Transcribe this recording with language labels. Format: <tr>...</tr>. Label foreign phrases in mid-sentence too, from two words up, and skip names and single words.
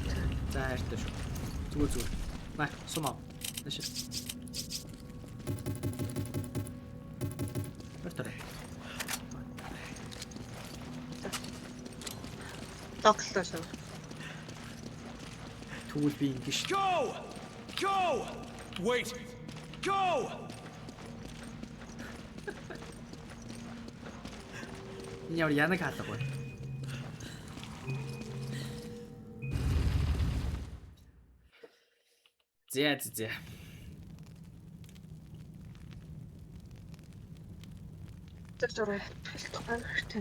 <mn>За хайртай шүү. Зүгээр. Маа, сумаа. Нэшээ. Бартаа. Тоглолоо. Тэгвэл би ингэж.</mn> <en>Go! Wait! Go!</en> <mn>Яа янаг хаалгагүй. Зэ. Тэвчээрээ хэлдэг.</mn>